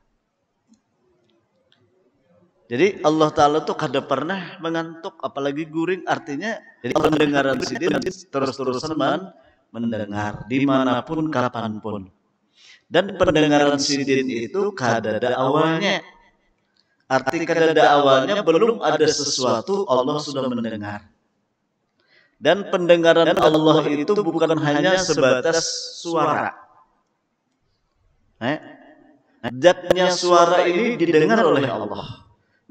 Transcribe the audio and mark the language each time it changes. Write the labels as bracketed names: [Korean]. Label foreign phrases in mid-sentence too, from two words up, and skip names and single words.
[Banjar] Jadi Allah Ta'ala tuh kada pernah mengantuk apalagi guring, artinya jadi pendengaran sidin terus-terusan mendengar dimanapun kapanpun. Dan pendengaran sidin itu kada ada awalnya. Arti kada ada awalnya, belum ada sesuatu Allah sudah mendengar. [Indonesian] Dan pendengaran Allah itu bukan hanya sebatas suara. Zatnya suara ini didengar oleh Allah.